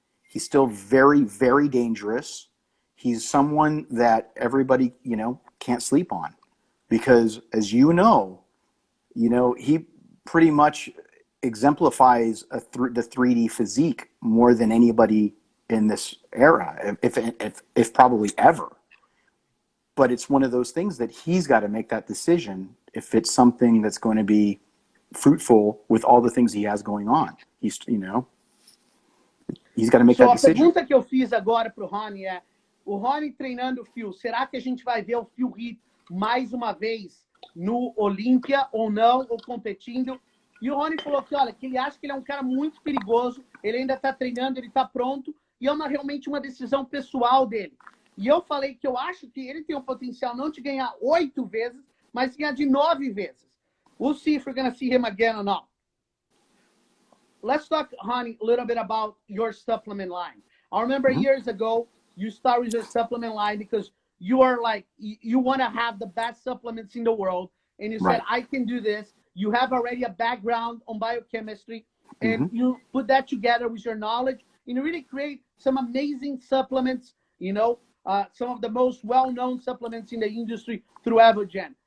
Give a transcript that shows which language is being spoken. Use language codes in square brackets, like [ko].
[en] He's still very, very dangerous. He's someone that everybody, you know, can't sleep on, because as you know, he pretty much exemplifies the 3D physique more than anybody in this era, if probably ever. But it's one of those things that he's got to make that decision if it's something that's going to be fruitful with all the things he has going on. He's got to make that decision. [pt] A pergunta que eu fiz agora pro Rony é: o Rony treinando o Phil, será que a gente vai ver o Phil Heath mais uma vez no Olímpia ou não, ou competindo? E o Rony falou que, olha, que ele acha que ele é um cara muito perigoso, ele ainda está treinando, ele está pronto, e é realmente uma decisão pessoal dele. E eu falei que eu acho que ele tem o potencial não de ganhar 8 vezes, mas de ganhar de 9 vezes. [en] We'll see if we're going to see him again or not. Let's talk, Hany, a little bit about your supplement line. I remember years ago, you started your supplement line because you are like, you want to have the best supplements in the world. And you said, I can do this. You have already a background on biochemistry, and you put that together with your knowledge, and you really create some amazing supplements, you know, some of the most well-known supplements in the industry through Evogen.